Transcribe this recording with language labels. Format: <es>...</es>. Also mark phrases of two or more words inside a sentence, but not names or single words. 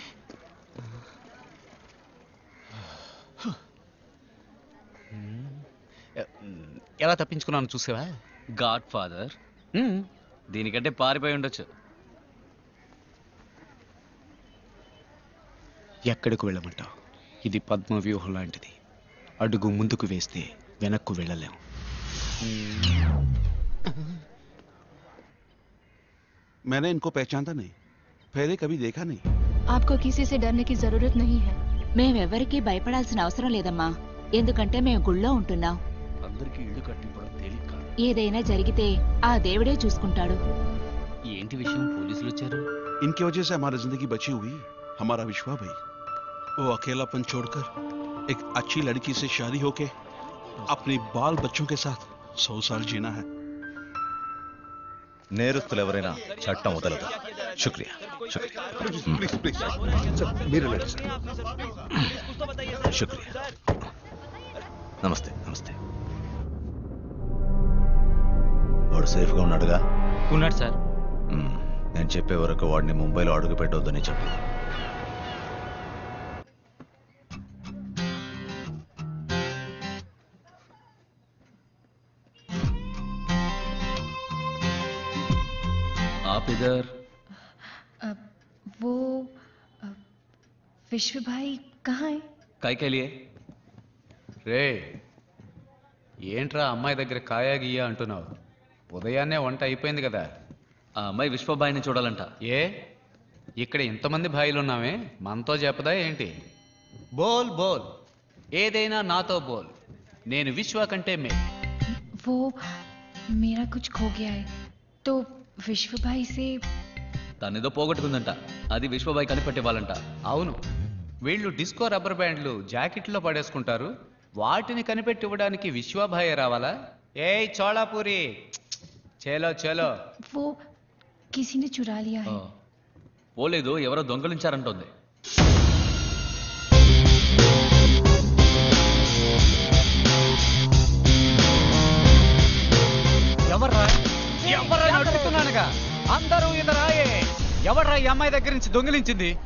<te>ఎలా తప్పించుకున్నాను చూసావా? గాడ్ ఫాదర్ దీనికంటే పారిపోయి ఉండొచ్చు. ఎక్కడికి వెళ్ళమంటావు? ఇది పద్మ వ్యూహం లాంటిది. అడుగు ముందుకు వేస్తే వెనక్కు వెళ్ళలేం.</te> <hi>मैंने इनको पहचानता नहीं, पहले कभी देखा नहीं. आपको किसी से डरने की जरूरत नहीं है.</hi> <te>మేమెవరికీ భయపడాల్సిన అవసరం లేదమ్మా, ఎందుకంటే మేము గుళ్ళో ఉంటున్నాం. అందరికీ ఇల్లు కట్టింపడం తేలిక కాదు. ఏదైనా జరిగితే ఆ దేవుడే చూసుకుంటాడు. ఏంటి విషయం? పోలీసులు వచ్చారు.</te> <hi>इनकी वजह से हमारी जिंदगी बची हुई. हमारा विश्वा भाई वो अकेलापन छोड़कर एक अच्छी लड़की से शादी होके अपने बाल बच्चों के साथ 100 साल जीना है.</hi> <te>నేరస్తులు ఎవరైనా చట్టం వదలదు.</te> <hi>शुक्रिया शुक्रिया शुक्रिया.</hi> <te>నమస్తే నమస్తే. వాడు సేఫ్గా ఉన్నాడుగా? ఉన్నాడు సార్. నేను చెప్పే వరకు వాడిని ముంబైలో అడుగు పెట్టవద్దని చెప్పు.</te> <hi>आप इधर? वो विश्व भाई कहाँ है? काय के लिए?</hi> <te>రే ఏంట్రా అమ్మాయి దగ్గర కాయా గీయా అంటున్నావు? ఉదయాన్నే వంట అయిపోయింది కదా. ఆ అమ్మాయి విశ్వబాయిని చూడాలంట. ఏ ఇక్కడ ఇంతమంది భాయిలు ఉన్నామే, మనతో చెప్పదా ఏంటి?</te> <hi>बोल बोल,</hi> <te>ఏదైనా నాతో బోల్. నేను విశ్వ కంటే మే.</te> <hi>वो मेरा कुछ खो गया है तो विश्व भाई से.</hi> <te>తనేదో పోగొట్టుకుందంట, అది విశ్వబాయి కనిపెట్టివ్వాలంట. అవును, వీళ్ళు డిస్కో రబ్బర్ బ్యాండ్లు జాకెట్లో పడేసుకుంటారు, వాటిని కనిపెట్టివ్వడానికి విశ్వభాయ్ రావాలా? ఏయ్ చోళాపూరి,</te> <hi>चलो चलो. वो किसी ने चुरा लिया है.</hi> <te>పోలేదు, ఎవరో దొంగలించారంటోంది. ఎవర్రా ఎవర్రా అడుగుతున్నానుగా, అందరూ ఇదరాయే. ఎవర్రా ఈ అమ్మాయి దగ్గర నుంచి దొంగిలించింది?</te>